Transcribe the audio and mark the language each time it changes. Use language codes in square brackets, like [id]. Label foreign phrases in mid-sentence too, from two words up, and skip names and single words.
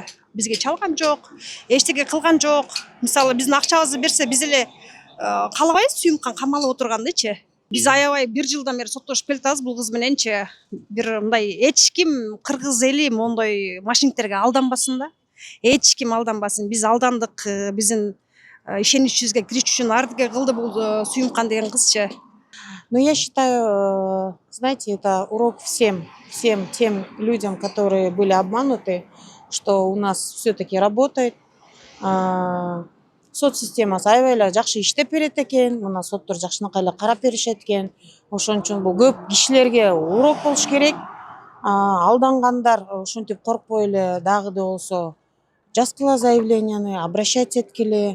[ky] Бизге чалган жок, эчтеке кылган жок. Мисалы биздин акчабызды берсе, биз эле каалабайбыз Сүйүмкан камалып отургандычы. Биз аябай 1 жылдан бери соттошуп келатабыз бул кыз мененчи. Бир мындай эч ким кыргыз эли мондой мошенниктерге алданбасын да. Эч ким алданбасын. Биз алдандык, биздин ишеничибизге кириш үчүн ардыгер кылды бул Сүйүмкан деген кызчы. [ru] Но я считаю, знаете, это урок всем тем людям, которые были обмануты, что у нас все-таки работает. [ky] Соцсистемасы аябай эле жакшы иштеп берет экен, мына соттор жакшынакай эле карап беришет экен. Ошон үчүн бул көп кишилерге урок болуш керек. Алдангандар ушинтип коркпой эле дагы да болсо жазгыла заявленияны, обращаться эткиле.